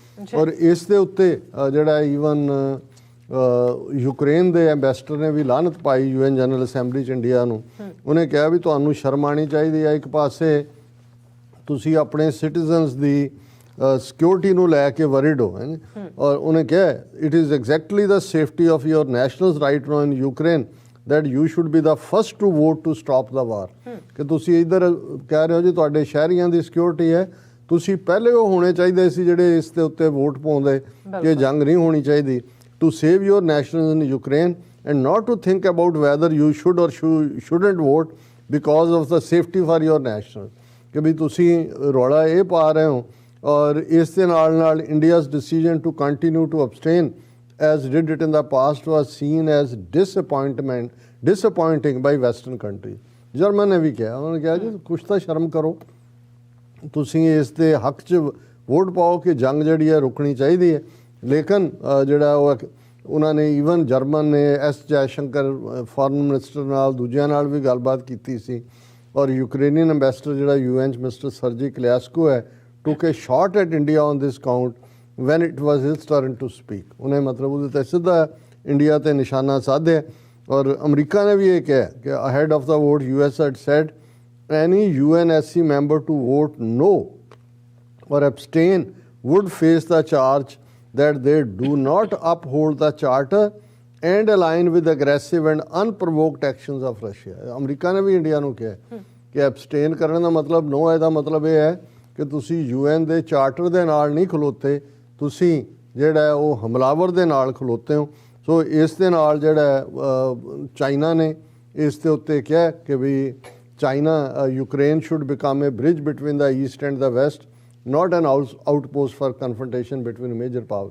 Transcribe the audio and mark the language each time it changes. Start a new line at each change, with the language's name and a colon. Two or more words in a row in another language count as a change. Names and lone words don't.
Punjabi: ਔਰ ਇਸ ਦੇ ਉੱਤੇ ਜਿਹੜਾ ਈਵਨ ਯੂਕਰੇਨ ਦੇ ਐਂਬੈਸਡਰ ਨੇ ਵੀ ਲਾਹਨਤ ਪਾਈ UN ਜਨਰਲ ਅਸੈਂਬਲੀ 'ਚ ਇੰਡੀਆ ਨੂੰ। ਉਹਨੇ ਕਿਹਾ ਵੀ ਤੁਹਾਨੂੰ ਸ਼ਰਮ ਆਉਣੀ ਚਾਹੀਦੀ ਹੈ, ਇੱਕ ਪਾਸੇ ਤੁਸੀਂ ਆਪਣੇ ਸਿਟੀਜ਼ਨਸ ਦੀ ਸਿਕਿਉਰਿਟੀ ਨੂੰ ਲੈ ਕੇ ਵਰਿਡ ਹੋ। ਔਰ ਉਹਨੇ ਕਿਹਾ
English: it is exactly the safety of your nationals right now in Ukraine that you should be the first to vote to stop the war।
Punjabi: ਕਿ ਤੁਸੀਂ ਇੱਧਰ ਕਹਿ ਰਹੇ ਹੋ ਜੀ ਤੁਹਾਡੇ ਸ਼ਹਿਰੀਆਂ ਦੀ ਸਿਕਿਉਰਿਟੀ ਹੈ, ਤੁਸੀਂ ਪਹਿਲੇ ਉਹ ਹੋਣੇ ਚਾਹੀਦੇ ਸੀ ਜਿਹੜੇ ਇਸ ਦੇ ਉੱਤੇ ਵੋਟ ਪਾਉਂਦੇ ਕਿ ਜੰਗ ਨਹੀਂ ਹੋਣੀ ਚਾਹੀਦੀ।
English: to save your nationals in Ukraine and not to think about whether you should or shouldn't vote because of the safety for your nationals।
Punjabi: ਕਿ ਵੀ ਤੁਸੀਂ ਰੌਲਾ ਇਹ ਪਾ ਰਹੇ ਹੋ ਔਰ ਇਸ ਦੇ ਨਾਲ
English: India's decision to continue to abstain as did it in the past was seen as disappointing by western countries।
Punjabi: ਜਰਮਨ ਨੇ ਵੀ ਕਿਹਾ, ਉਹਨਾਂ ਨੇ ਕਿਹਾ ਜੀ ਕੁਛ ਤਾਂ ਸ਼ਰਮ ਕਰੋ, ਤੁਸੀਂ ਇਸ ਦੇ ਹੱਕ 'ਚ ਵੋਟ ਪਾਓ ਕਿ ਜੰਗ ਜਿਹੜੀ ਹੈ ਰੁਕਣੀ ਚਾਹੀਦੀ ਹੈ। ਲੇਕਿਨ ਜਿਹੜਾ ਉਹਨਾਂ ਨੇ ਈਵਨ ਜਰਮਨ ਨੇ ਐਸ ਜੈਸ਼ੰਕਰ
English: foreign minister
Punjabi: ਨਾਲ ਦੂਜਿਆਂ ਨਾਲ ਵੀ ਗੱਲਬਾਤ ਕੀਤੀ ਸੀ, ਔਰ ਯੂਕਰੇਨੀਅਨ ਅੰਬੈਸਡਰ ਜਿਹੜਾ UN 'ਚ ਮਿਸਟਰ ਸਰਜੀ ਕਲਿਆਸਕੋ ਹੈ
English: took a shot at India on this count when it was his turn to speak।
Punjabi: ਉਹਨੇ ਮਤਲਬ ਉਹਦੇ 'ਤੇ ਸਿੱਧਾ ਇੰਡੀਆ 'ਤੇ ਨਿਸ਼ਾਨਾ ਸਾਧਿਆ। ਔਰ ਅਮਰੀਕਾ ਨੇ ਵੀ ਇਹ ਕਿਹਾ ਕਿ
English: ahead of the vote US had said any UNSC member to vote no or abstain would face the charge that they do not uphold the charter and align with aggressive and unprovoked actions of Russia।
Punjabi: ਅਮਰੀਕਾ ਨੇ ਵੀ ਇੰਡੀਆ ਨੂੰ ਕਿਹਾ ਕਿ ਐਬਸਟੇਨ ਕਰਨ ਦਾ ਮਤਲਬ ਨੋ, ਇਹਦਾ ਮਤਲਬ ਇਹ ਹੈ ਕਿ ਤੁਸੀਂ UN ਦੇ ਚਾਰਟਰ ਦੇ ਨਾਲ ਨਹੀਂ ਖਲੋਤੇ, ਤੁਸੀਂ ਜਿਹੜਾ ਉਹ ਹਮਲਾਵਰ ਦੇ ਨਾਲ ਖਲੋਤੇ ਹੋ। ਸੋ ਇਸ ਦੇ ਨਾਲ ਜਿਹੜਾ ਚਾਈਨਾ ਨੇ ਇਸ ਦੇ ਉੱਤੇ ਕਿਹਾ ਕਿ ਵੀ ਚਾਈਨਾ
English: Ukraine should become a bridge between the East and the West, not an outpost for confrontation between major power.